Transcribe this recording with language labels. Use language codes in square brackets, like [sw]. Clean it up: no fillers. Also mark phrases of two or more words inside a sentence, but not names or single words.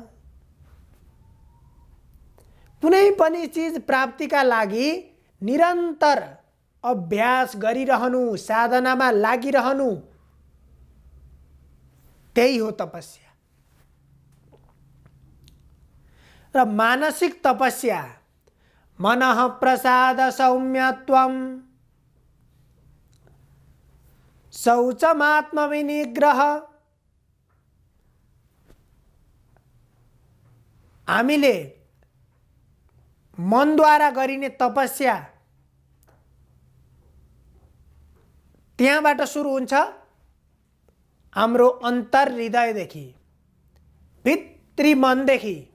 [ne] कुनै पनि चिज प्राप्तिका लागि निरन्तर अभ्यास गरिरहनु, साधनामा लागिरहनु, त्यही हो तपस्या। र मानसिक तपस्या [sa] मनः प्रसाद सौम्यत्वम शौचमात्म विनिग्रह। [ne] हामीले मनद्वारा गरिने तपस्या त्यहाँबाट सुरु हुन्छ, हाम्रो अन्तर हृदयदेखि, भित्री मनदेखि।